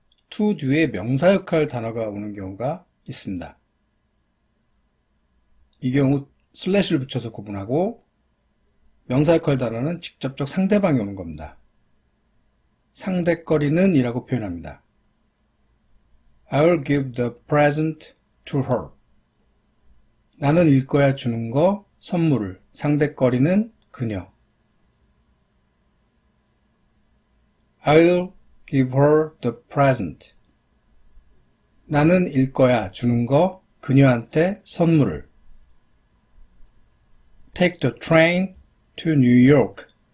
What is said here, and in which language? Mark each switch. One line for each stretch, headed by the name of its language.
Korean: to 뒤에 명사역할 단어가 오는 경우가 있습니다. 이 경우 슬래시를 붙여서 구분하고 명사역할 단어는 직접적 상대방이 오는 겁니다. 상대거리는 이라고 표현합니다.
English: I'll give the present to her.
Korean: 나는 일거야 주는 거, 선물을. 상대거리는 그녀.
English: I'll give her the present.
Korean: 나는 일거야 주는 거, 그녀한테 선물을.
English: Take the train to New York.